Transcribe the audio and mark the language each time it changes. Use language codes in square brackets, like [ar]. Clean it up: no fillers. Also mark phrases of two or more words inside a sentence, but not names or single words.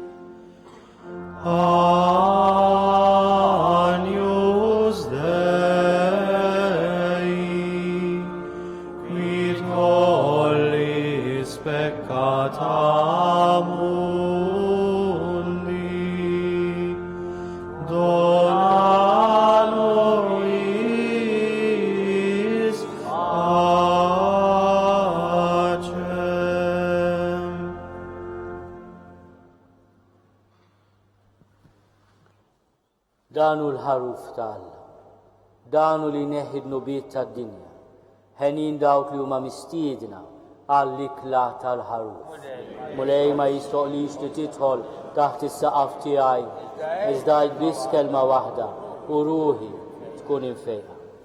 [la] Agnus Dei, qui tollis peccata mundi, dona nobis pacem. [mt] Danu l-ħaruf tal-Alla, danu li neħi d-nubiet tad-dinja, ħenin dawk li huma mistiedna għall-ikla tal-ħaruf. Mulej ma jistoqlix li tidħol taħt is-saqaf tiegħi, iżda biss kelma waħda, u ruħi tkun infejqa.